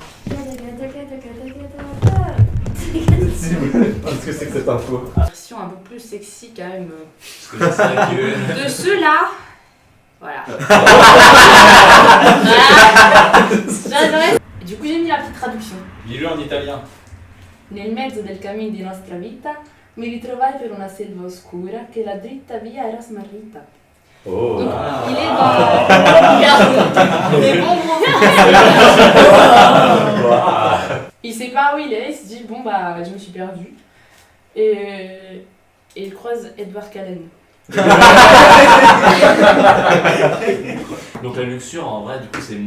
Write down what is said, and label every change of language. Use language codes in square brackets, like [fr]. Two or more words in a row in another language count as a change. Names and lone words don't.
[fr] Qu'est-ce que c'est que cette info? Version un peu plus sexy quand même. Parce que là, c'est vrai que... De ceux-là. Voilà. J'adorais. Du coup, j'ai mis la petite traduction. Lis-le en italien. [it] Nel mezzo del cammino di nostra vita mi ritrovai per una selva oscura che la dritta via era smarrita. Oh. [fr] Donc, il est dans. Des bons mots. Il sait pas où il est, il se dit bon bah je me suis perdu. Et il croise Edward Cullen. Donc la luxure, en vrai, du coup, c'est le